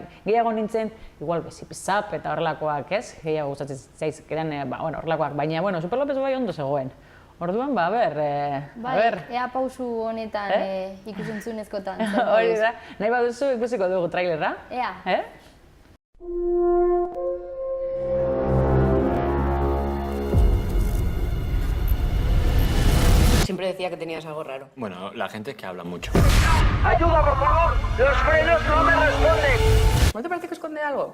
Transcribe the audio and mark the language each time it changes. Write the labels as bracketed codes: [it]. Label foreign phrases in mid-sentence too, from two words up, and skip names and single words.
[eu] Gehiago nintzen, igual Zipizap eta horrelakoak, ez? Gehiago gustatzen zaizkidan horrelakoak, baina, bueno, Super López bai ondo zegoen. Orduan, a ber... Bai, ea pausu honetan ikusentzunezkotan. Hori da, nahi baduzu ikusiko dugu trailerra. Ea. [es] Siempre decía que tenías algo raro. Bueno, la gente es que habla mucho. ¡Ayuda, por favor! ¡Los frenos no me responden! ¿No te parece que esconde algo?